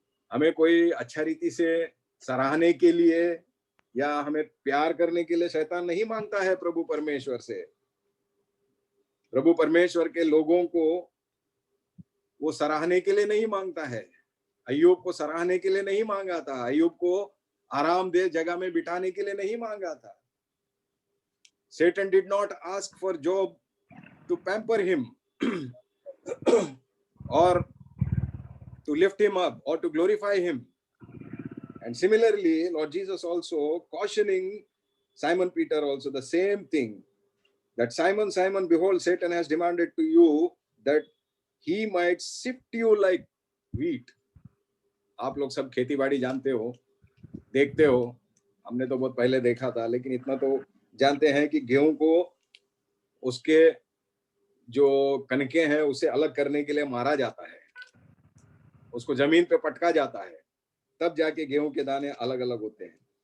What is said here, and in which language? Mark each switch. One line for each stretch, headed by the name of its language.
Hindi: हमें कोई अच्छा रीति से सराहने के लिए या हमें प्यार करने के लिए शैतान नहीं मांगता है प्रभु परमेश्वर से। प्रभु परमेश्वर के लोगों को वो सराहने के लिए नहीं मांगता है। अय्यूब को सराहने के लिए नहीं मांगा था, अय्यूब को आरामदेह जगह में बिठाने के लिए नहीं मांगा था।
English: Satan did not ask for Job to pamper him or to lift him up or to glorify him. And similarly, Lord Jesus also cautioning Simon Peter also the same thing, that Simon, Simon, behold, Satan has demanded to you that he might sift you like wheat.
Hindi: आप लोग सब खेती बाड़ी जानते हो, देखते हो, हमने तो बहुत पहले देखा था, लेकिन इतना तो जानते हैं कि गेहूं को उसके जो कणकें हैं उसे अलग करने के लिए मारा जाता है, उसको जमीन पे पटका जाता है, तब जाके गेहूं के दाने अलग अलग होते हैं।